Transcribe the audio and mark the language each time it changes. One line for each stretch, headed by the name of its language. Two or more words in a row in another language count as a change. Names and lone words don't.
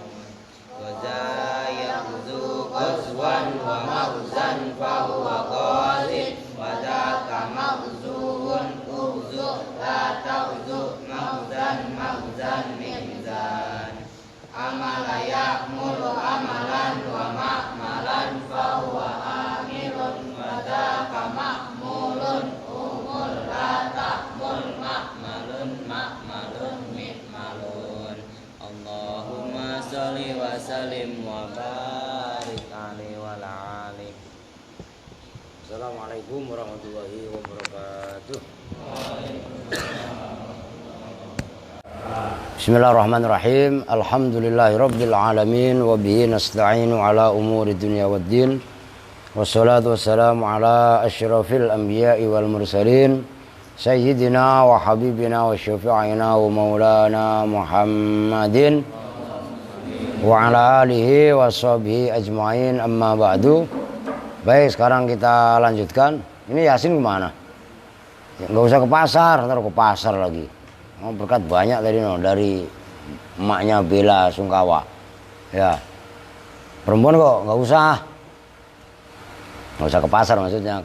Arabic: وزا يغزو غزوا ومغزى فهو غاز وذاك مغزو اغز لا تغز مغزى مغزى ميزان. عمل يعمل عملا ومعملا فهو عامل وذاك معمول اعمل لا تعمل معمل معمل معمل. اللهم صل وسلم وبارك عليه وعلى آله. السلام عليكم ورحمة الله وبركاته. بسم الله الرحمن الرحيم. الحمد لله رب العالمين وبه نستعين على أمور الدنيا والدين. والصلاة والسلام على أشرف الأنبياء والمرسلين سيدنا وحبيبنا وشفيعنا ومولانا محمد وعلى آله وصحبه أجمعين، أما بعد.
Indonesian: Baik, sekarang kita lanjutkan. Ini Yasin kemana? Nggak usah ke pasar, ntar ke pasar lagi. Oh, berkat banyak tadi dari emaknya Bella Sungkawa. Ya, perempuan kok nggak usah ke pasar maksudnya.